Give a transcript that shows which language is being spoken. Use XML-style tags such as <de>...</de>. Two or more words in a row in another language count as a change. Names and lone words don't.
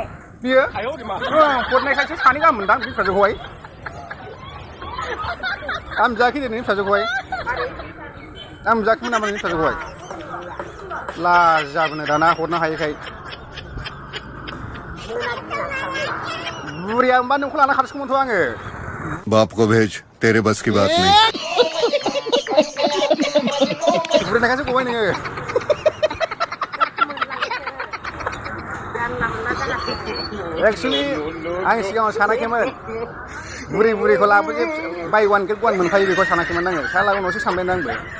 <brx>बियो हरनायखायसो सानै गाहाम मोनदां बे फिसाजोखौहाय आं जायाखै नोंनि फिसाजोखौहाय आं जायाखैमोन नामा नोंनि फिसाजोखौहाय लाजाबोनो दाना हरनो हायैखाय बुरिया होमबा नोंखौ लाना खारसिगौमोनथ' आङो</brx> <hi>बाप को भेज तेरे बस की बात नहीं</hi> <brx>बुरिनायखायसो गबाय नोङो एक्सुवेलि आं सिगाङाव सानाखैमोन बुरिखौ लाबोजे बाय वान गेट वान मोनखायो बेखौ सानाखैमोन आङो साला उनावसो सानबाय आंबो</brx>